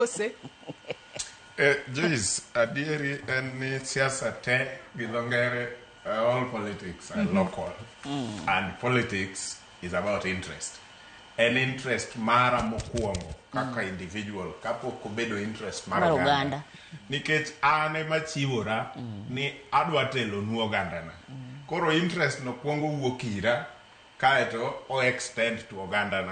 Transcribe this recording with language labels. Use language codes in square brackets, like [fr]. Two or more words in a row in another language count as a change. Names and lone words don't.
[luo] Joyce, adieri en ni siasa te gi dho ngere, [en] all politics are local. And politics is about interest. [luo] En interest mara mokwongo kaka individual kapok obedo interest mar oganda. Nikech an ema chiwora ni adwa telo nu ogandana. Koro interest no kwongo wuok ira kaeto o [en] extend to [luo] ogandana.